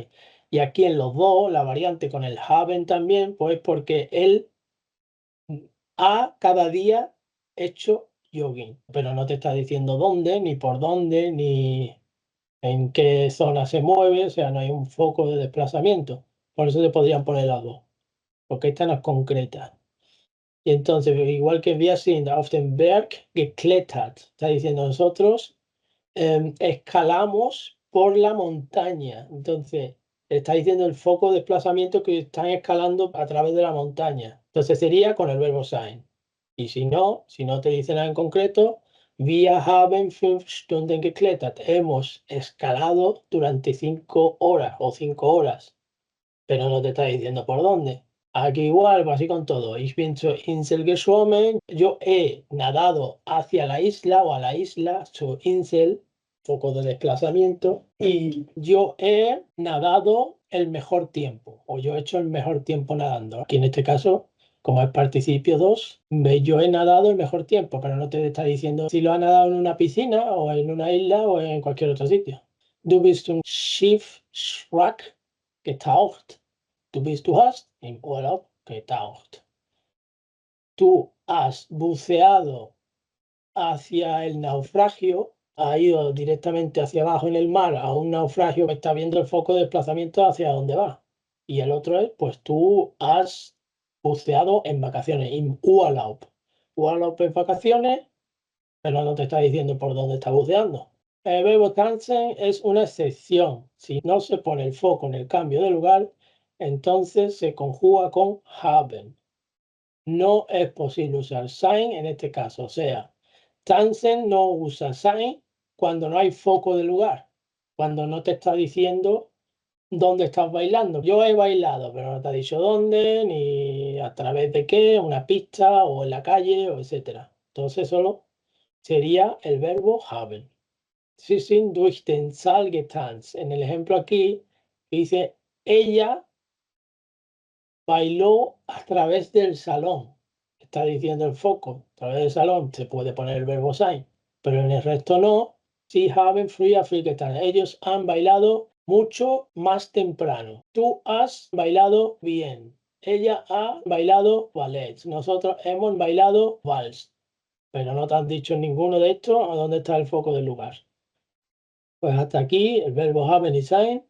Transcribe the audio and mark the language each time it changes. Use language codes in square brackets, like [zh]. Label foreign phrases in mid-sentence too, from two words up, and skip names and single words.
[es] Y aquí en los dos, la variante con el haben también, pues porque él ha cada día hecho jogging, pero no te está diciendo dónde, ni por dónde, ni en qué zona se mueve, o sea, no hay un foco de desplazamiento. Por eso se podrían poner las dos, porque esta no es concreta. Y entonces, igual que [de] wir sind auf den Berg geklettert, [es] está diciendo nosotros escalamos por la montaña. Entonces, está diciendo el foco de desplazamiento que están escalando a través de la montaña. Entonces sería con el verbo sein. Y si no te dice nada en concreto, [de] wir haben 5 Stunden geklettert. [es] Hemos escalado durante 5 horas o 5 horas, pero no te está diciendo por dónde. Aquí igual, pues así con todo. [de] Ich bin zur Insel geschwommen. [es] Yo he nadado hacia la isla o a la isla, [de] zur Insel, [es] foco de desplazamiento. Y yo he nadado el mejor tiempo, o yo he hecho el mejor tiempo nadando. Aquí en este caso, como es participio 2, yo he nadado el mejor tiempo, pero no te está diciendo si lo ha nadado en una piscina o en una isla o en cualquier otro sitio. [de] Du bist zum Schiffswrack getaucht. Du hast im Urlaub getaucht. [es] Tú has buceado hacia el naufragio, ha ido directamente hacia abajo en el mar a un naufragio que está viendo el foco de desplazamiento hacia dónde va. Y el otro es, pues tú has buceado en vacaciones, [de] im Urlaub. [es] Urlaub es vacaciones, pero no te está diciendo por dónde está buceando. El verbo tanzen es una excepción. Si no se pone el foco en el cambio de lugar, entonces se conjuga con haben. No es posible usar sein en este caso. O sea, tanzen no usa sein cuando no hay foco de lugar. Cuando no te está diciendo dónde estás bailando. Yo he bailado, pero no te ha dicho dónde, ni a través de qué, una pista o en la calle, o etcétera. Entonces solo sería el verbo haben. [de] Sie sind durch den Saal getanzt. [es] En el ejemplo aquí dice, ella bailó a través del salón. Está diciendo el foco, a través del salón se puede poner el verbo sein, pero en el resto no. [de] Sie haben früher viel getanzt. [es] Ellos han bailado mucho más temprano. Tú has bailado bien. Ella ha bailado ballet. Nosotros hemos bailado vals. Pero no te han dicho ninguno de estos a dónde está el foco del lugar. Pues hasta aquí el verbo haben y sein.